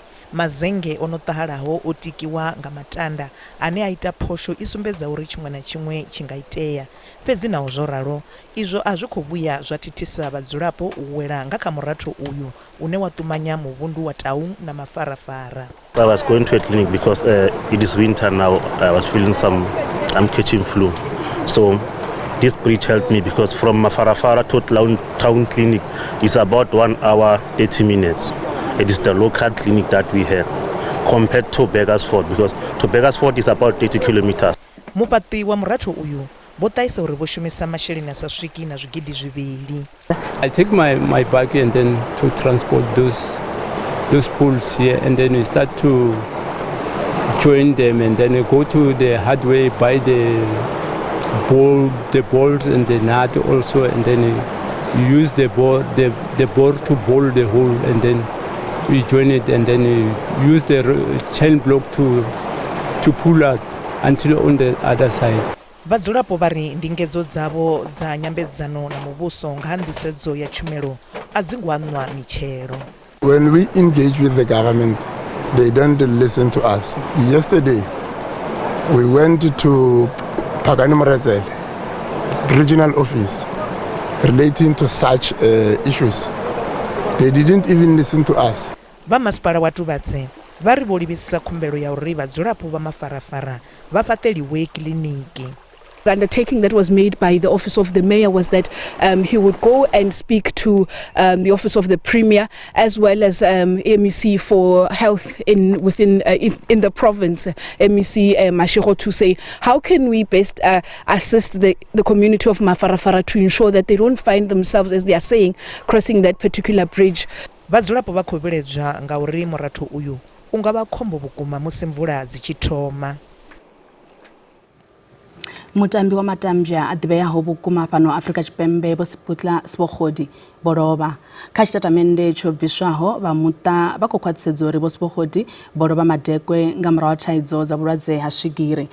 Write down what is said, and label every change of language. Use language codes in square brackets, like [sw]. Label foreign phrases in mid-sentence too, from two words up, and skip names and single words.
[ve] Mazenge ono ṱahalaho o tikiwa nga matanda ane a ita phosho i sumbedza uri tshiṅwe na tshiṅwe tshi nga itea. Fhedzi naho zwo ralo izwo a zwi khou vhuya zwa thithisa vhadzulapo u wela nga kha muratho uyu une wa ṱumanya muvhundu wa Taung na mafarafara. [en] I was going to a clinic because it is winter now. I was feeling I'm catching flu. So this bridge helped me because from Mafarafara to Town Clinic is about 1 hour 80 minutes. It is the local clinic that we had compared to Bakersford because to Bakersford is about 30 kilometers. [ve] Mupati wa muratho uyu botaisa uri boshumisa masheleni sa swiki na zwigidi zwivhili. [en] I take my bike and then to transport those pools here, and then we start to join them, and then we go to the hardware, buy the bolts and the nut also, and then you use the board to bolt the hole, and then we join it, and then you use the chain block to pull out until on the other side. [ve] Vhadzulapo bari ndingedzo dzavo dza nyambedzano na muvhuso nga nḓisedzo ya tshumelo a dzi ngwanwa mitshelo. [en] When we engage with the government, they don't listen to us. Yesterday, we went to Pagani Morezele, regional office, relating to such issues. They didn't even listen to us. [ve] Ba masipala wa Tuvadze vari vho livhisisa khumbelo ya uri vhadzulapo vha mafarafara vha fhaṱeliwe kiliniki. [en] The undertaking that was made by the office of the mayor was that he would go and speak to the office of the premier as well as MEC for health in the province, MEC Mashego, to say how can we best assist the community of Mafarafara to ensure that they don't find themselves, as they are saying, crossing that particular bridge. [ve] Vhadzulapo vha khou vhiledzwa nga uri muratho uyu unga vha khombo vhukuma musi mvula dzi tshi thoma. Mutambi wa matambya adibeyaho vhukuma fhano Afrika Tshipembe vho Siputla Sibogodi boloba kha tshitatamennde tsho bviswaho vha muṱa vha khou khwaṱhisedza uri vho Sibogodi boloba madekwe nga murahu ha thaidzo dza vhulwadze ha swigiri.